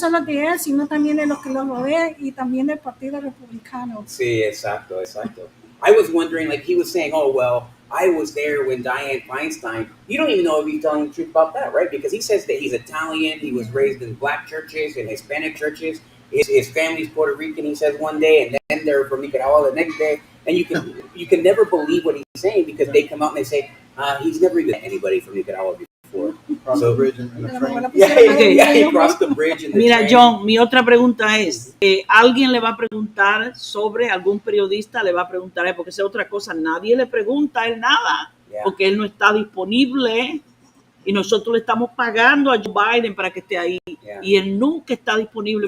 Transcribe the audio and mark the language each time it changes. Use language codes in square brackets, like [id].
[es] solo de él, sino también de los que lo rodean y también del Partido Republicano. Sí, exacto. [en] I was wondering, like, he was saying, oh, well, I was there when Dianne Feinstein. You don't even know if he's telling the truth about that, right? Because he says that he's Italian, he was raised in black churches and Hispanic churches. His family's Puerto Rican, he says one day, and then they're from Nicaragua the next day. And you can never believe what he's saying, because they come out and they say, he's never even met anybody from Nicaragua before. Cross the bridge in a train. Yeah, he crossed the bridge in the [es] Mira, [en] train. [es] John, mi otra pregunta es, ¿alguien le va a preguntar sobre, algún periodista le va a preguntar, porque esa es otra cosa, nadie le pregunta a él nada, [en] Yeah. [es] porque él no está disponible y nosotros le estamos pagando a Joe Biden para que esté ahí, [en] Yeah. [es] y él nunca está disponible